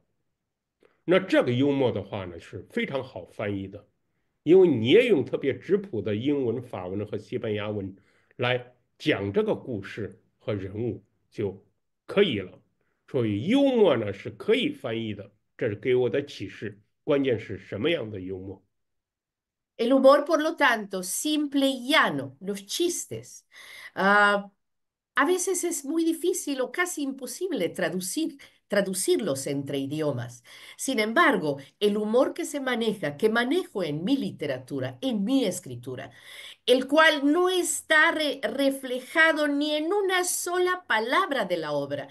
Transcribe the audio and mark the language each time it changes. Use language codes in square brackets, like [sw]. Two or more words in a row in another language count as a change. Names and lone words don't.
[zh] 那这个幽默的话呢，是非常好翻译的。因为你也用特别质朴的英文、法文和西班牙文来讲这个故事和人物就可以了。所以幽默呢是可以翻译的，这是给我的启示。关键是什么样的幽默？ [es] El humor, por lo tanto, simple y llano, los chistes. Ah, a veces es muy difícil o casi imposible traducirlos entre idiomas. Sin embargo, el humor que se maneja, que manejo en mi literatura, en mi escritura, el cual no está reflejado ni en una sola palabra de la obra.